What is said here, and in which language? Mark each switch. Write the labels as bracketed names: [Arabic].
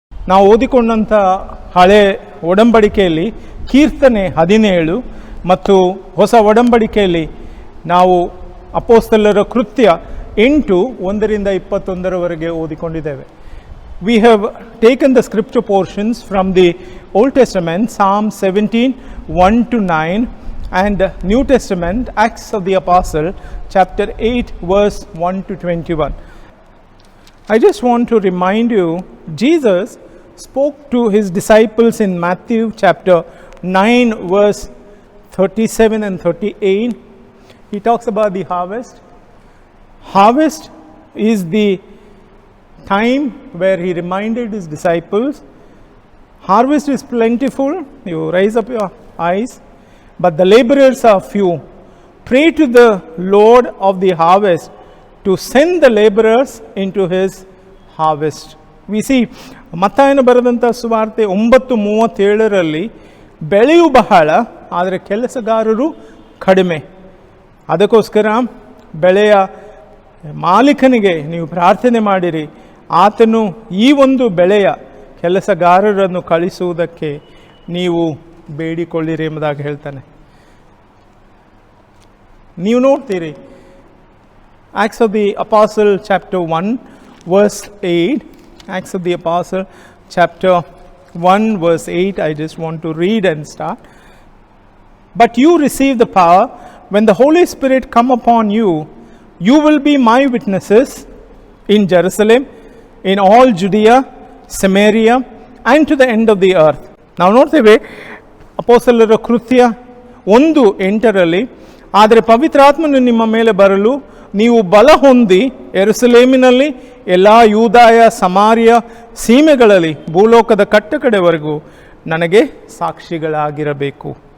[Kannada] ನಾವು ಓದಿಕೊಂಡಂಥ ಹಳೆ ಒಡಂಬಡಿಕೆಯಲ್ಲಿ ಕೀರ್ತನೆ 17 ಮತ್ತು ಹೊಸ ಒಡಂಬಡಿಕೆಯಲ್ಲಿ ನಾವು ಅಪೊಸ್ತಲರ ಕೃತ್ಯ 8 1-21 ಓದಿಕೊಂಡಿದ್ದೇವೆ. [English] We have taken the scripture portions from the Old Testament, Psalm 17, 1-9, and New Testament, Acts of the Apostle, chapter 8, verse 1-21. I just want to remind you, Jesus spoke to his disciples in Matthew chapter 9, verse 37 and 38. He talks about the harvest. Harvest is the time where he reminded his disciples, harvest is plentiful, you raise up your eyes, but the laborers are few. Pray to the Lord of the harvest to send the laborers into his harvest. We see [Kannada] ಮತ್ತಾಯನ ಬರೆದಂಥ ಸುವಾರ್ತೆ 9:37 ಬೆಳೆಯು ಬಹಳ, ಆದರೆ ಕೆಲಸಗಾರರು ಕಡಿಮೆ. ಅದಕ್ಕೋಸ್ಕರ ಬೆಳೆಯ ಮಾಲೀಕನಿಗೆ ನೀವು ಪ್ರಾರ್ಥನೆ ಮಾಡಿರಿ, ಆತನು ಈ ಒಂದು ಬೆಳೆಯ ಕೆಲಸಗಾರರನ್ನು ಕಳಿಸುವುದಕ್ಕೆ ನೀವು ಬೇಡಿಕೊಳ್ಳಿರಿ ಎಂಬುದಾಗಿ ಹೇಳ್ತಾನೆ. ನೀವು ನೋಡ್ತೀರಿ [English] Acts of the Apostle chapter 1 verse 8. Acts of the Apostle chapter 1 verse 8. I just want to read and start. But you receive the power when the Holy Spirit come upon you. You will be my witnesses in Jerusalem, in all Judea, Samaria, and to the end of the earth. [Kannada] ನಾವು ನೋಡ್ತೇವೆ ಅಪೊಸ್ತಲರ ಕೃತ್ಯ 1:8 ಆದರೆ ಪವಿತ್ರಾತ್ಮನು ನಿಮ್ಮ ಮೇಲೆ ಬರಲು ನೀವು ಬಲ ಹೊಂದಿ ಯೆರೂಸಲೇಮಿನಲ್ಲಿ ಎಲ್ಲ ಯೂದಾಯ ಸಮಾರ್ಯ ಸೀಮೆಗಳಲ್ಲಿ ಭೂಲೋಕದ ಕಟ್ಟಕಡೆವರೆಗೂ ನನಗೆ ಸಾಕ್ಷಿಗಳಾಗಿರಬೇಕು.